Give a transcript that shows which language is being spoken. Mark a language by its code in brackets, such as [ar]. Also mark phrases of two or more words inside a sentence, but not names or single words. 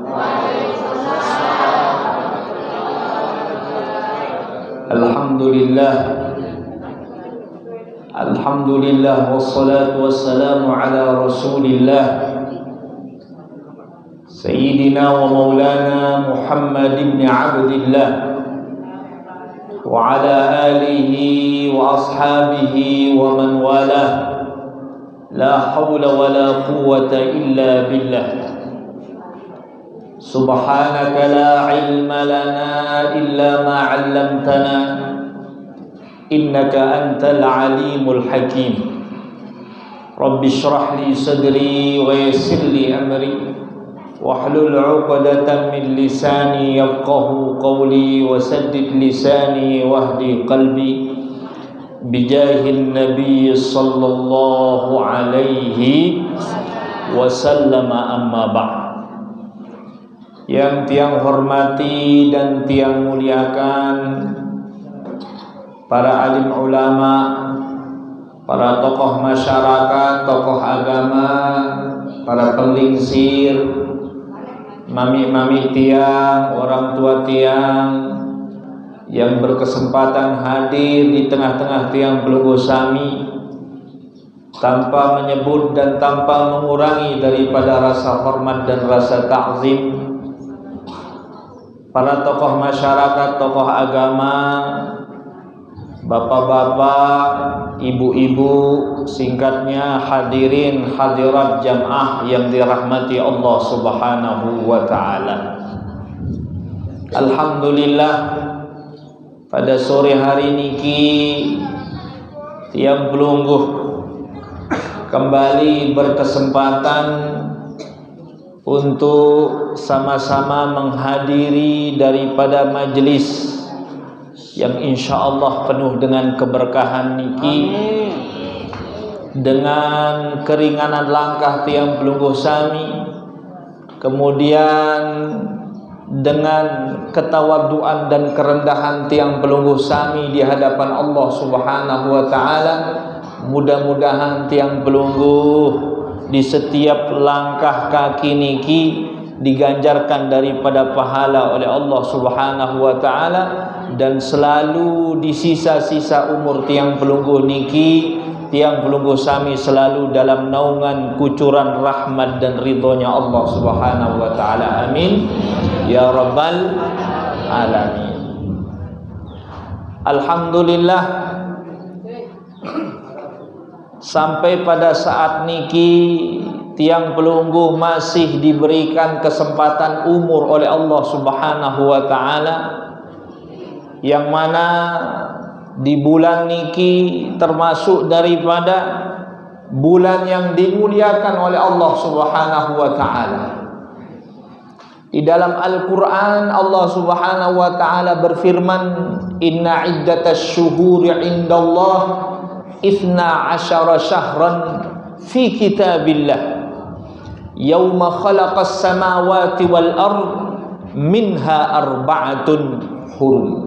[ar] الحمد لله والصلاة والسلام على رسول الله سيدنا ومولانا محمد بن عبد الله وعلى آله وأصحابه ومن والاه. لا حول ولا قوة إلا بالله. سبحانك لا علم لنا إلا ما علمتنا إنك أنت العليم الحكيم. رب اشرح لي صدري ويسر لي أمري واحلل عقدة من لساني يفقهوا قولي وسدد لساني واهد قلبي بجاه النبي صلى الله عليه وسلم أما بعد. [id] Yang tiang hormati dan tiang muliakan para alim ulama, para tokoh masyarakat, tokoh agama, para pelingsir, [sas] mami-mami tiang, [id] orang tua tiang yang berkesempatan hadir di tengah-tengah [sas] tiang Pelunggu Sami, [id] tanpa menyebut dan tanpa mengurangi daripada rasa hormat dan rasa ta'zim. Para tokoh masyarakat, tokoh agama, bapak-bapak, ibu-ibu, singkatnya hadirin hadirat jamaah yang dirahmati [ar] الله سبحانه وتعالى. [id] Alhamdulillah, pada sore hari [sas] niki tiang Pelunggu [id] kembali berkesempatan untuk sama-sama menghadiri daripada majelis yang [ar] إن شاء الله [id] penuh dengan keberkahan niki, dengan keringanan langkah [sas] tiang Pelunggu Sami, [id] kemudian dengan ketawaduan dan kerendahan [sas] tiang Pelunggu Sami [id] di hadapan [ar] الله سبحانه وتعالى. [id] Mudah-mudahan [sas] tiang Pelunggu [id] di setiap langkah kaki niki diganjarkan daripada pahala oleh [ar] الله سبحانه وتعالى, [id] dan selalu di sisa-sisa umur [sas] tiang Pelunggu niki, tiang Pelunggu Sami [id] selalu dalam naungan kucuran rahmat dan ridhonya [ar] الله سبحانه وتعالى. آمين يا رب العالمين. [id] Alhamdulillah, sampai pada saat [sas] niki tiang Pelunggu [id] masih diberikan kesempatan umur oleh [ar] الله سبحانه وتعالى, [id] yang mana di bulan niki termasuk daripada bulan yang dimuliakan oleh [ar] الله سبحانه وتعالى. [id] Di dalam Al-Qur'an [ar] الله سبحانه وتعالى berfirman, "إن عدة الشهور عند الله اثنا عشر شهرا في كتاب الله يوم خلق السماوات والأرض منها أربعة حرم."